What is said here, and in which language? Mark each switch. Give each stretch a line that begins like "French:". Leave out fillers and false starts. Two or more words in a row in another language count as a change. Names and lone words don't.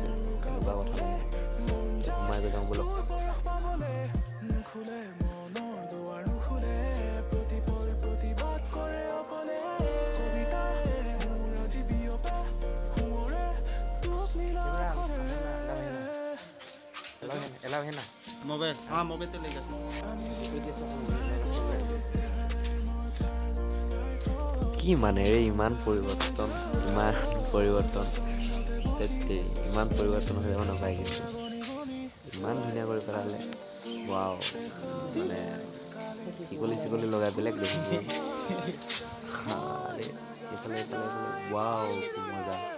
Assamese: এনেকুৱা কথা মানে সোমাই গৈ যাওঁ বলক।
Hindi: अलाउ है ना मोबाइल? हाँ मोबाइल तो लेगा।
Assamese: কি মানে ৰে ইমান পৰিৱৰ্তন, ইমান পৰিৱৰ্তন। ইমান পৰিৱৰ্তন হৈ যাব নাপায় কিন্তু ইমান ধুনীয়া কৰি পেলালে ৱাও মানে চিকলি লগাই বেলেগ দেখিছে এইফালে ৱাও কি মজা